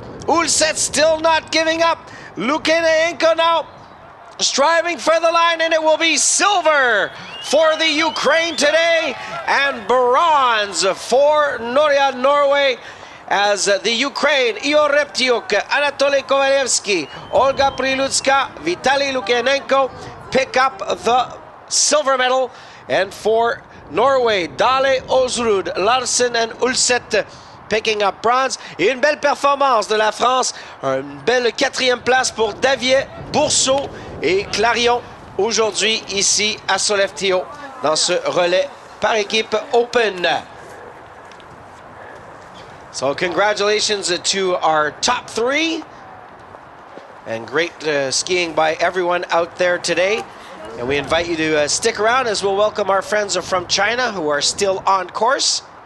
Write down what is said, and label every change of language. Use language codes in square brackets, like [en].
[en] Ulset still not giving up. Lukayanenko now striving for the line, and it will be silver for the Ukraine today and bronze for Norway, as the Ukraine, Ihor Reptyuk, Anatoly Kovalevsky, Olga Prilutska, Vitaly Lukayanenko pick up the silver medal, and for Norway, Dale Osrud, Larsen and Ulset picking up bronze. [fr] Et une belle performance de la France, une belle 4e place pour Davier, Bourseau et Clarion aujourd'hui ici à Sollefteå dans ce relais par équipe open. [en] So congratulations to our top 3, and great skiing by everyone out there today. And we invite you to stick around as we'll welcome our friends from China who are still on course.